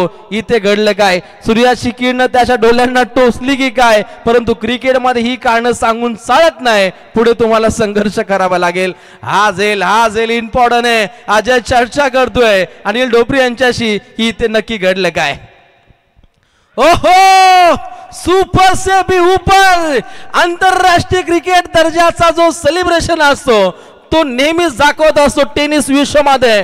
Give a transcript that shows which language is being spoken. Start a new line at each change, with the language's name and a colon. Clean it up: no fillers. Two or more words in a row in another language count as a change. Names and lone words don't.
Marathi: इथे घडलं काय, सूर्याची किरण त्याच्या डोळ्यांना टोचली की काय, परंतु क्रिकेटमध्ये ही कारणं सांगून चालत नाही, पुढे तुम्हाला संघर्ष करावा लागेल. हा झेल इम्पॉर्टंट आहे. आज चर्चा करतोय अनिल ढोपरे यांच्याशी की इथे नक्की घडलं काय. ओहो,
Hindi: सुपर से भी ऊपर
Marathi: आंतरराष्ट्रीय क्रिकेट दर्जाचा जो सेलिब्रेशन असतो तो नेहमीच दाखवत असतो टेनिस विश्वामध्ये.